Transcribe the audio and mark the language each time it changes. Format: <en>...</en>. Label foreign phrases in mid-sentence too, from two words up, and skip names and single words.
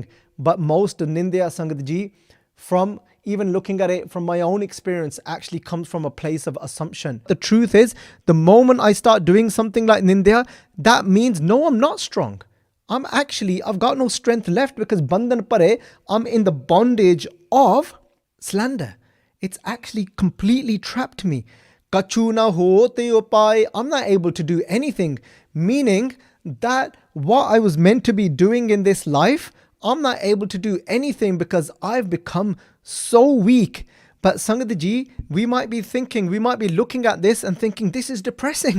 <en>But most of nindya, Sangat Ji, from even looking at it from my own experience, actually comes from a place of assumption. The truth is, the moment I start doing something like nindya, that means, no, I'm not strong. I've got no strength left, because</en> <pa>bandhan pare,</pa> <en>I'm in the bondage of slander. It's actually completely trapped me.</en> <pa>Kachu na ho te upai,</pa> <en>I'm not able to do anything. Meaning that what I was meant to be doing in this life, I'm not able to do anything because I've become so weak. But Sangat Ji, we might be looking at this and thinking, this is depressing.</en>